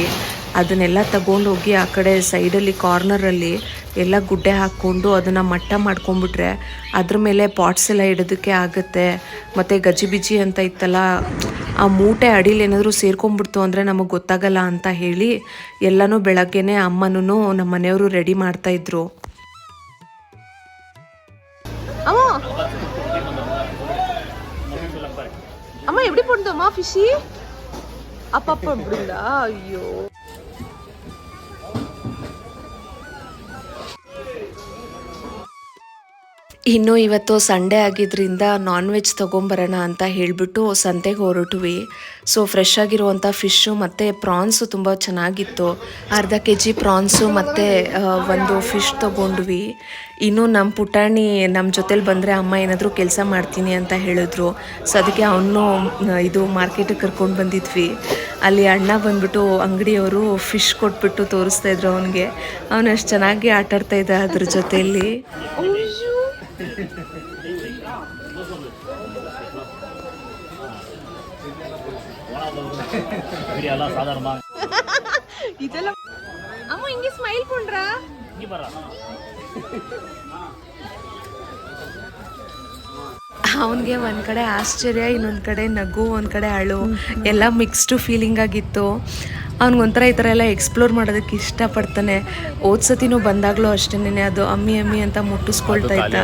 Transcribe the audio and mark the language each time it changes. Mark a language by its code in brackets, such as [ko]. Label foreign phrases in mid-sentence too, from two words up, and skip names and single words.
[kn] ಅದನ್ನೆಲ್ಲ ತಗೊಂಡೋಗಿ ಆ ಕಡೆ ಸೈಡಲ್ಲಿ ಕಾರ್ನರಲ್ಲಿ ಎಲ್ಲ ಗುಡ್ಡೆ ಹಾಕ್ಕೊಂಡು ಅದನ್ನು ಮಟ್ಟ ಮಾಡ್ಕೊಂಡ್ಬಿಟ್ರೆ ಅದ್ರ ಮೇಲೆ ಪಾಟ್ಸ್ ಎಲ್ಲ ಇಡೋದಕ್ಕೆ ಆಗುತ್ತೆ. ಮತ್ತು ಗಜಿಬಿಜಿ ಅಂತ ಇತ್ತಲ್ಲ, ಆ ಮೂಟೆ ಅಡಿಲಿ ಏನಾದರೂ ಸೇರ್ಕೊಂಡ್ಬಿಡ್ತು ಅಂದರೆ ನಮಗೆ ಗೊತ್ತಾಗಲ್ಲ ಅಂತ ಹೇಳಿ ಎಲ್ಲನೂ ಬೆಳಗ್ಗೆನೇ ಅಮ್ಮನೂ ನಮ್ಮ ಮನೆಯವರು ರೆಡಿ ಮಾಡ್ತಾಯಿದ್ರು. [ta] அம்மா எப்படி போடுதம்மா ஃபிஷி அப்பப்ப அப்படிங்களா? ஐயோ [kn] ಇನ್ನು ಇವತ್ತು ಸಂಡೇ ಆಗಿದ್ದರಿಂದ [en] non veg [kn] ತೊಗೊಂಬರೋಣ ಅಂತ ಹೇಳಿಬಿಟ್ಟು ಸಂತೆಗೆ ಹೊರಟ್ವಿ. [en] so fresh [kn] ಆಗಿರುವಂಥ ಫಿಶ್ಶು ಮತ್ತು ಪ್ರಾನ್ಸು ತುಂಬ ಚೆನ್ನಾಗಿತ್ತು. ಅರ್ಧ kg ಪ್ರಾನ್ಸು ಮತ್ತು ಒಂದು ಫಿಶ್ ತೊಗೊಂಡ್ವಿ. ಇನ್ನು ನಮ್ಮ ಪುಟಾಣಿ ನಮ್ಮ ಜೊತೇಲಿ ಬಂದರೆ ಅಮ್ಮ ಏನಾದರೂ ಕೆಲಸ ಮಾಡ್ತೀನಿ ಅಂತ ಹೇಳಿದ್ರು. ಸೊ ಅದಕ್ಕೆ ಅವನು ಇದು ಮಾರ್ಕೆಟಿಗೆ ಕರ್ಕೊಂಡು ಬಂದಿದ್ವಿ. ಅಲ್ಲಿ ಅಣ್ಣ ಬಂದ್ಬಿಟ್ಟು ಅಂಗಡಿಯವರು ಫಿಶ್ ಕೊಟ್ಬಿಟ್ಟು ತೋರಿಸ್ತಾ ಇದ್ರು ಅವನಿಗೆ. ಅವನು ಅಷ್ಟು ಚೆನ್ನಾಗಿ ಆಟಾಡ್ತಾ ಇದ್ದ ಅದ್ರ ಜೊತೆಯಲ್ಲಿ. [ta] இதெல்லாம் அம்மா இங்க ஸ்மைல் பண்றா. [kn] ಅವನಿಗೆ ಒಂದು ಕಡೆ ಆಶ್ಚರ್ಯ, ಇನ್ನೊಂದು ಕಡೆ ನಗು, ಒಂದು ಕಡೆ ಅಳು, ಎಲ್ಲ [en] mixed feeling [kn] ಆಗಿತ್ತು. ಅವ್ನಿಗೊಂಥರ ಈ ಥರ ಎಲ್ಲ ಎಕ್ಸ್ಪ್ಲೋರ್ ಮಾಡೋದಕ್ಕೆ ಇಷ್ಟಪಡ್ತಾನೆ. ಸತಿನೂ ಬಂದಾಗಲೂ ಅಷ್ಟೇನೆ ಅದು ಅಮ್ಮಿ ಅಮ್ಮಿ ಅಂತ ಮುಟ್ಟಿಸ್ಕೊಳ್ತಾ ಇದ್ದ.